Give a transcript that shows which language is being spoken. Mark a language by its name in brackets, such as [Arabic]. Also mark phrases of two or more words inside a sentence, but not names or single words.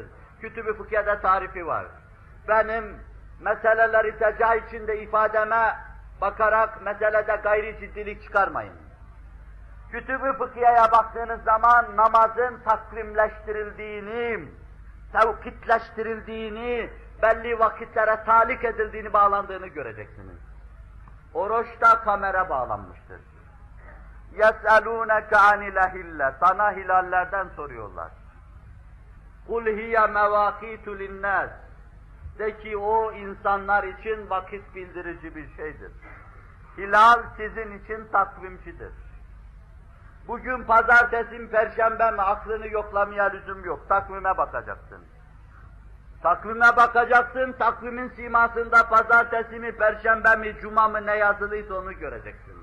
[Turkish] Kütüb-i fıkıh'da tarifi var. Benim meseleleri teca içinde ifademe bakarak meselede gayri ciddilik çıkarmayın. Kütüb-i fıkhiye'ye baktığınız zaman namazın takvimleştirildiğini, tevkitleştirildiğini, belli vakitlere talik edildiğini, bağlandığını göreceksiniz. Oruçta kamera bağlanmıştır. [Arabic] يَسْأَلُونَكَ عَنِ الْأَهِلَّةِ [Turkish] Sana hilallerden soruyorlar. [Arabic] قُلْ هِيَ مَوَاقِيتُ لِلنَّاسِ [Turkish] De ki o insanlar için vakit bildirici bir şeydir. Hilal sizin için takvimcidir. Bugün pazartesi mi, perşembe mi aklını yoklamaya lüzum yok. Takvime bakacaksın. Takvime bakacaksın, takvimin simasında pazartesi mi, perşembe mi, cuma mı ne yazılıysa onu göreceksin.